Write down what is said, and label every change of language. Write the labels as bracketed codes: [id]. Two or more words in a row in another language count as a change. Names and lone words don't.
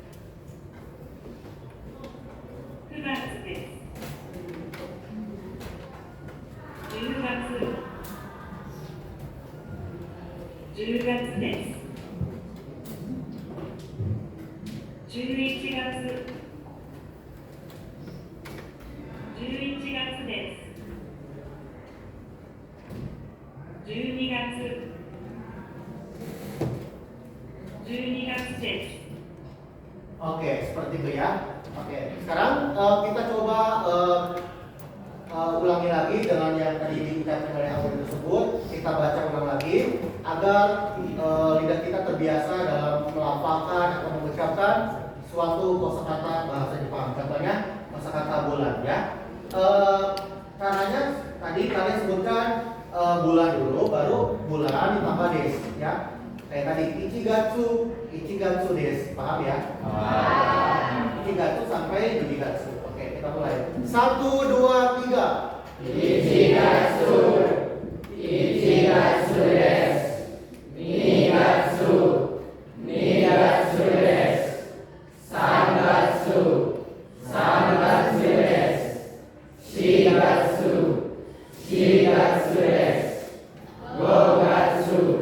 [ja] です。10月です。11月です。12月です。 [id] Oke, seperti itu ya. Oke, sekarang kita coba ulangi lagi dengan yang tadi diucapkan oleh Audi tersebut. Kita baca ulang lagi agar lidah kita terbiasa dalam melafalkan atau mengucapkan suatu kosakata bahasa Jepang. Contohnya kosakata bulan ya. Caranya tadi kalian sebutkan bulan dulu, baru bulan ditambah des ya. Kayak tadi [ja] 一月です, [id] paham ya? Ichigatsu sampai yubigatsu. Oke, kita mulai. 1, 2, 3. [ja] 一月です. 2月です。3月です。4月です。5月